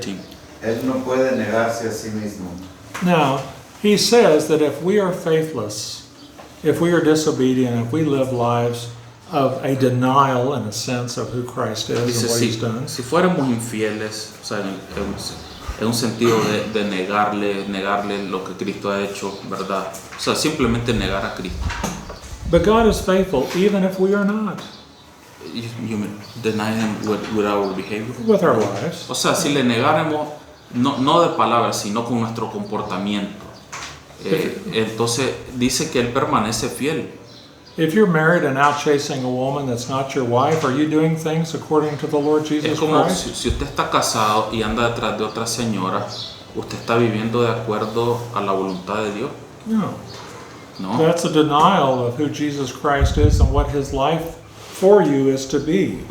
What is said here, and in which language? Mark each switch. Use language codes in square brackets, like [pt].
[es] 13. Él no puede negarse a sí mismo. [en] Now, he says that if we are faithless, if we are disobedient, if we live lives of a denial in a sense of who Christ is [es] Dice, [en] and what He's done, [es] si fuéramos infieles, o sea, en un sentido de negarle lo que Cristo ha hecho, ¿verdad? O sea, simplemente negar a Cristo. [en] but God is faithful even if we are not, You mean, deny Him with our behavior. with our lives. [es] O sea, si le negáramos, no de palabras, sino con nuestro comportamiento. Entonces dice que Él permanece fiel. [en] If you're married and out chasing a woman that's not your wife, are you doing things according to the Lord Jesus [es] Es como [en] Christ? [es] si usted está casado y anda detrás de otra señora, ¿usted está viviendo de acuerdo a la voluntad de Dios? No. No. [en] That's a denial of who Jesus Christ is and what His life for you is to be.